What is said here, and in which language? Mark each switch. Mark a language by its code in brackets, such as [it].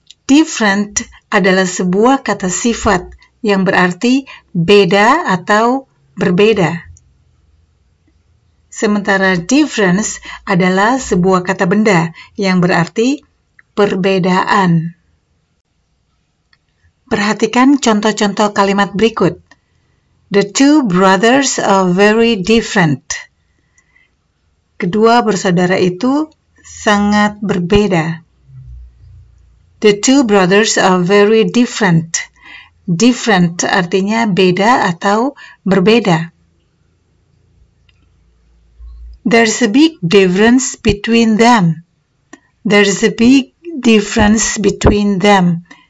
[id] Different adalah sebuah kata sifat yang berarti beda atau berbeda. Sementara difference adalah sebuah kata benda yang berarti perbedaan. Perhatikan contoh-contoh kalimat berikut. [en] The two brothers are very different. [id] Kedua bersaudara itu sangat berbeda. [en] The two brothers are very different. [id] Different artinya beda atau berbeda. [en] There's a big difference between them. There's a big difference between them.